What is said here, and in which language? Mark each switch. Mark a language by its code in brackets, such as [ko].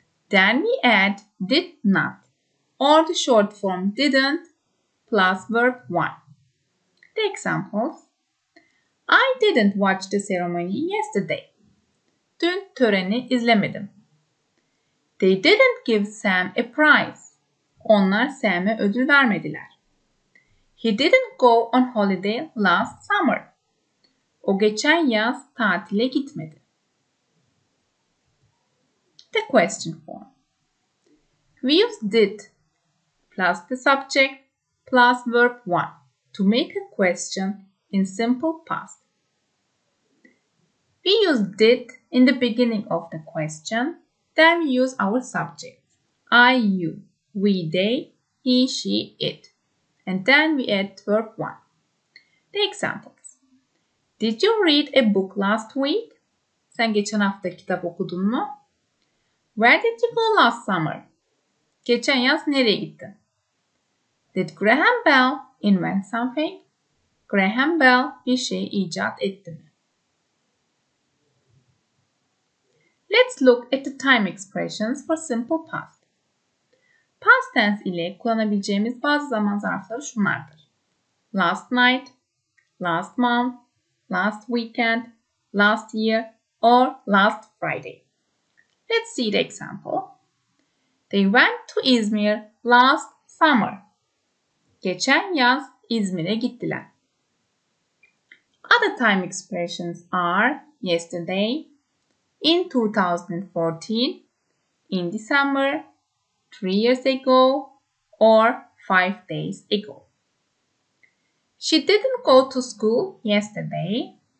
[en] Then we add did not or the short form didn't plus verb 1. The examples. I didn't watch the ceremony yesterday. [tr] Dün töreni izlemedim. [en] They didn't give Sam a prize. [tr] Onlar Sam'e ödül vermediler. [en] He didn't go on holiday last summer. [tr] O geçen yaz tatile gitmedi. [en] The question form. We use did plus the subject plus verb 1 to make a question in simple past. We use did in the beginning of the question, then we use our subjects I, you, we, they, he, she, it, and then we add verb 1. The examples. Did you read a book last week? [tr] Sen geçen hafta kitap okudun mu? [en] Where did you go last summer? [tr] Geçen yaz nereye gittin? [en] Did Graham Bell invent something? [tr] Graham Bell bir şey icat etti mi? [en] Let's look at the time expressions for simple past. [tr] Past tense ile kullanabileceğimiz bazı zaman zarfları şunlardır. [en] Last night, last month, last weekend, last year, or last Friday. Let's see the example. They went to Izmir last summer. [tr] Geçen yaz İzmir'e gittiler. [en] Other time expressions are yesterday, in 2014, in December, 3 years ago, or 5 days ago. She didn't go to school yesterday.